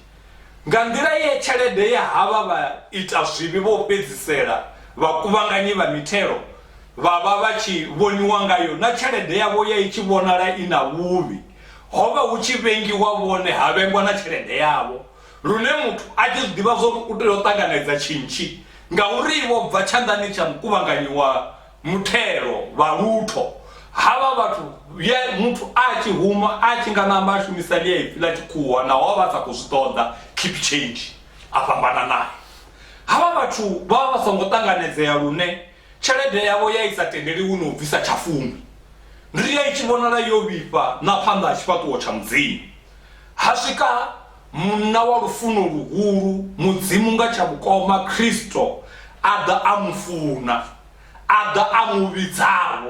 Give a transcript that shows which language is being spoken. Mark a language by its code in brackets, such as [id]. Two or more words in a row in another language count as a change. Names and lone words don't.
[ve] Nga nḓila ye tshelede ya havha vha ita zwivhi vho fhedzisela vhakuvhanganyi vha mithelo vha vha vha tshi vhoniwa ngayo, na tshelede yavho ya i tshi vhonala i na vhuvhi, hovha hu tshi vhengiwa vhone ha vhengwa na tshelede yavho, lune muthu a tshi zwi ḓivha zwori u tea u ṱanganedza tshintshi ngauri vho bva tshanḓani tsha mukuvhanganyi wa muthelo vha lutho. Havha vhathu muthu a tshi huma a tshi nga namba a shumisa ḽiepfhi ḽa tshikhuwa naho vha sa khou zwi ṱoḓa [en] keep change [ve] a fhambana naye. Havha vhathu vha vha songo ṱanganedzea lune tshelede yavho ya isa tendeliwi no bvisa tshafumi, ndi ya i tshi vhonala yo vhifha na phanḓa ha tshifhaṱuwo tsha mudzimu. Ha swika munna wa lufuno luhulu, mudzimu nga tsha vhukoma Kristo a ḓa a mu funa, a ḓa a mu vhidzavho.